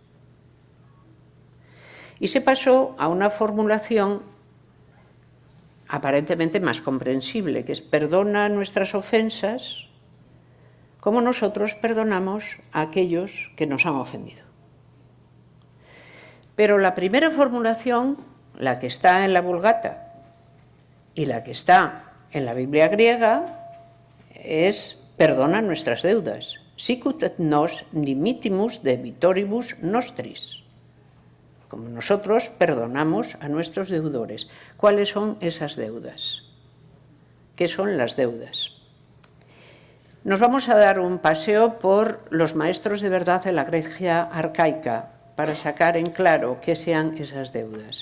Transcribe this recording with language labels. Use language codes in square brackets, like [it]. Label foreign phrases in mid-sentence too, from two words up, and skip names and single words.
[es] Y se pasó a una formulación aparentemente más comprensible, que es perdona nuestras ofensas como nosotros perdonamos a aquellos que nos han ofendido. Pero la primera formulación, la que está en la Vulgata y la que está en la Biblia griega, es perdona nuestras deudas. [la] Sicut et nos dimitimus debitoribus nostris. [es] como nosotros perdonamos a nuestros deudores. ¿Cuáles son esas deudas? ¿Qué son las deudas? Nos vamos a dar un paseo por los maestros de verdad de la Grecia arcaica para sacar en claro qué sean esas deudas.